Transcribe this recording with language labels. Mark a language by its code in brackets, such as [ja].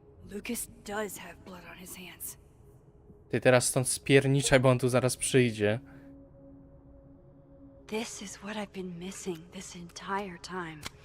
[en] Lucas does have blood on his hands. [pl] Ty teraz stąd spierniczaj, bo on tu zaraz przyjdzie. [en] This is what I've been missing this entire time.